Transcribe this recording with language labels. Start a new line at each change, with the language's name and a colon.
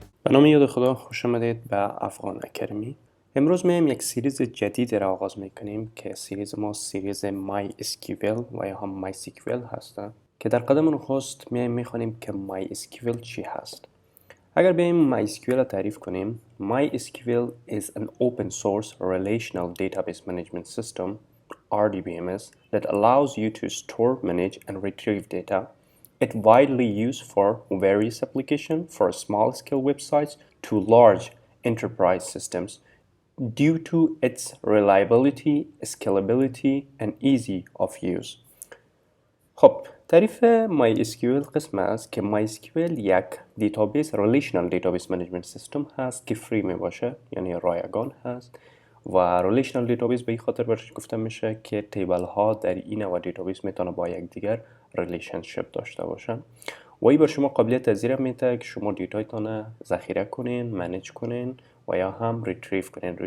Persian: نام یاد خدا، خوش آمدید به افغان اکادمی. امروز میایم یک سریز جدید را آغاز میکنیم که سریز ما سریز MySQL و یا هم MySQL هست که در قدم نخست میایم میخوانیم که MySQL چی هست. اگر بیایم MySQL را تعریف کنیم،
English: MySQL is an open source relational database management system RDBMS that allows you to store, manage and retrieve data. It's widely used for various applications, for small-scale websites to large enterprise systems, due to its reliability, scalability, and easy of use.
Persian: خب تعریف MySQL قسم است که MySQL یک دیتابیس ریلیشنال دیتابیس منیجمنت سیستم هست که فری می باشه، یعنی رایگان هست و ریلیشنال دیتابیس به این خاطر برش گفته میشه که تیبل ها در این نوع دیتابیس میتونه با یکدیگر ریلیشنشیپ داشته باشن و این بر شما قابلیت پذیر میده که شما دیتایتان ذخیره کنین، منیج کنین و یا هم ریتریو کنین.